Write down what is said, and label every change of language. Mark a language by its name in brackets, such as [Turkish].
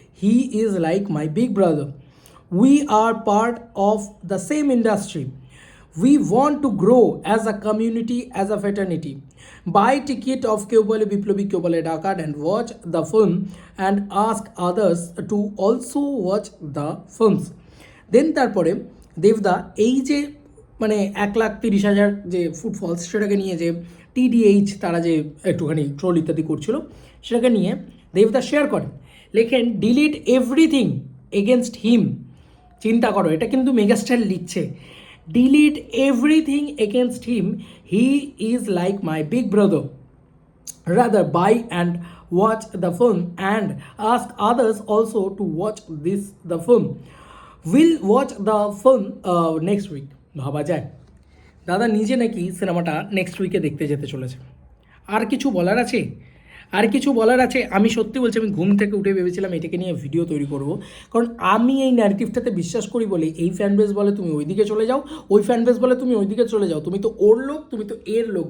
[English] He is like my big brother. We are part of the same industry. We want to grow as a community, as a fraternity. Buy ticket of Keubale Biplobi Keubale Dakar and watch the film and ask others to also watch the films. [Bangla] দেন তারপরে দেবদা এই যে মানে 1,30,000 যে ফুটফলস, সেটাকে নিয়ে যে টিডিএইচ তারা যে একটুখানি ট্রোল ইত্যাদি করছিল, সেটাকে নিয়ে দেবদা শেয়ার করেন, লেখেন [English] Delete everything against him. [Bangla] চিন্তা করো, এটা কিন্তু মেগাস্টার লিখছে, [English] Delete everything against him, he is like my big brother, rather buy and watch the film and ask others also to watch the film. We'll watch the film next week. [Bangla] ভাবা যায়, দাদা নিজে নাকি সিনেমাটা next উইকে দেখতে যেতে চলেছে। আর কিছু বলার আছে? আর কিছু বলার আছে? আমি সত্যি বলছি, আমি ঘুম থেকে উঠে ভেবেছিলাম এটাকে নিয়ে ভিডিও তৈরি করব, কারণ আমি এই ন্যারেটিভটাতে বিশ্বাস করি বলে। এই ফ্যান বেস বলে তুমি ওইদিকে চলে যাও, ওই ফ্যান বেস বলে তুমি ওইদিকে চলে যাও, তুমি তো ওর লোক, তুমি তো এর লোক।